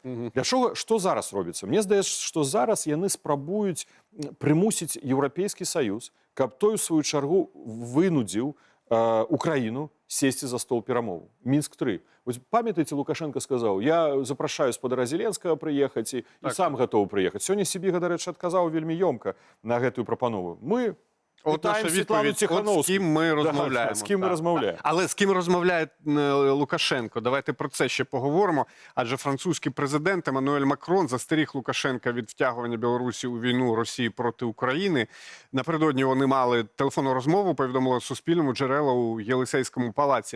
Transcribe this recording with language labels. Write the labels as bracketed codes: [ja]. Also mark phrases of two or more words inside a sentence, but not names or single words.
[be] Для чого, што зараз робіцца? Мне здаецца, што зараз яны спрабуюць прымусіць Еўрапейскі Саюз, каб той у сваю чаргу вынудзіў Украіну сесці за стол перамоваў. Мінск-3. Вось памятаеце, Лукашенко сказаў: я запрашаю спадара Зеленскага прыехаць і сам гатовы прыехаць. Сёння Сібіга, дарэчы, адказаў вельмі ёмка на гэтую прапанову. Мы [uk] От наша відповідь, от з ким ми розмовляємо. З ким ми розмовляємо. Але з ким розмовляє Лукашенко? Давайте про це ще поговоримо. Адже французький президент Еммануель Макрон застеріг Лукашенка від втягування Білорусі у війну Росії проти України. Напередодні вони мали телефонну розмову, повідомили Суспільному джерела у Єлисейському палаці.